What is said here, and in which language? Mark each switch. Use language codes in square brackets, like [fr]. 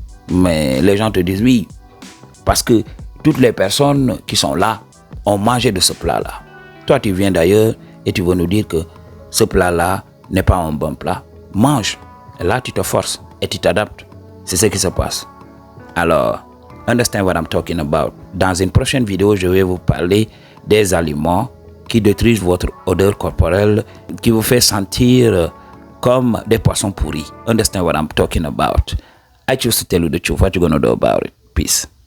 [fr] Mais les gens te disent oui, parce que toutes les personnes qui sont là ont mangé de ce plat-là. Toi, tu viens d'ailleurs et tu veux nous dire que ce plat-là n'est pas un bon plat. Mange. Et là, tu te forces et tu t'adaptes. C'est ce qui se passe. [en] Alors, understand what I'm talking about. [fr] Dans une prochaine vidéo, je vais vous parler des aliments qui détruisent votre odeur corporelle, qui vous fait sentir comme des poissons pourris. [en] Understand what I'm talking about? I choose to tell you the truth. What you gonna do about it? Peace.